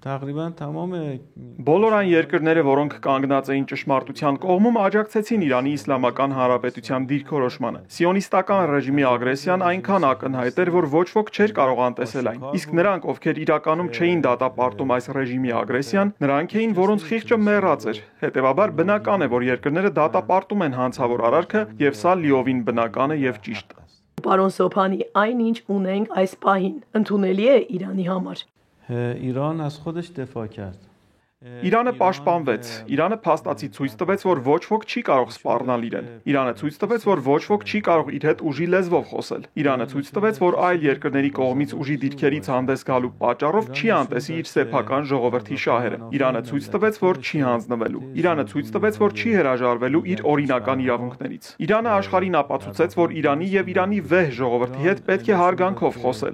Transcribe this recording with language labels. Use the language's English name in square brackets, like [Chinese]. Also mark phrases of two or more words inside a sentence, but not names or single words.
[Armenian] Բոլոր այն երկրները, որոնք կանգնած էին ճշմարտության կողմում, աջակցեցին Իրանի Իսլամական Հանրապետության դիրքորոշմանը։ Սիոնիստական ռեժիմի ագրեսիան այնքան ակնհայտ էր, որ ոչ ոք չէր կարող անտեսել այն։ Իսկ նրանք, ովքեր իրականում չէին դատապարտում այս ռեժիմի ագրեսիան, նրանք էին, որոնց խիղճը մեռած էր։ Հետևաբար բնական է, որ երկրները դատապարտում են հանցավոր արարքը, եւ սա լիովին բնական է եւ ճիշտ։ Պարոն Սոփանի, այնինչ ունենք այս պահին, ընդունելի է Իրանի համար։ [Persian] ایران از خودش دفاع کرد. [Armenian] Իրանը պաշտպանվեց։ Իրանը փաստացի ցույց տվեց, որ ոչ ոք չի կարող սպառնալ իրեն։ Իրանը ցույց տվեց, որ ոչ ոք չի կարող իր հետ ուժի լեզվով խոսել։ Իրանը ցույց տվեց, որ այլ երկրների կողմից ուժի դիրքերից հանդես գալու պատճառով չի անտեսի իր սեփական ժողովրդի շահերը։ Իրանը ցույց տվեց, որ չի հանձնվելու։ Իրանը ցույց տվեց, որ չի հրաժարվելու իր օրինական իրավունքներից։ Իրանը աշխարհին ապացուցեց, որ Իրանի եւ Իրանի վեհ ժողովրդի հետ պետք է հարգանքով խոսել։